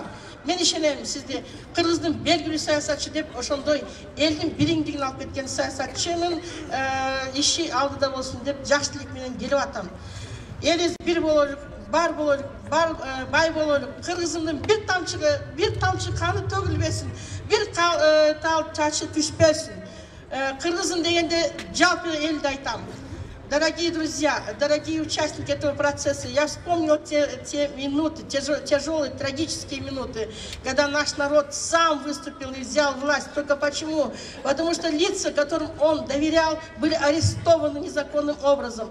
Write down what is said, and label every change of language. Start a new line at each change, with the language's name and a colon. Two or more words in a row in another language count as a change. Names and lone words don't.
Kyrgyz: Мен ишенем сизди кыргыздын белгилүү саясатчы деп, ошондой элдин биримдигин алып кеткен саясатчынын иши алдыда болсун деп жакшы тилек менен келип атам. Элибиз бир бололук, бар бололук, бай бололук. Кыргызымдын бир тамчы каны төгүлбөсүн, бир тал чачы түшпөсүн. Кыргызым дегенде жалпы элди айтам.
Russian: Дорогие друзья, дорогие участники этого процесса, я вспомнил те минуты, тяжелые, трагические минуты, когда наш народ сам выступил и взял власть. Только почему? Потому что лица, которым он доверял, были арестованы незаконным образом.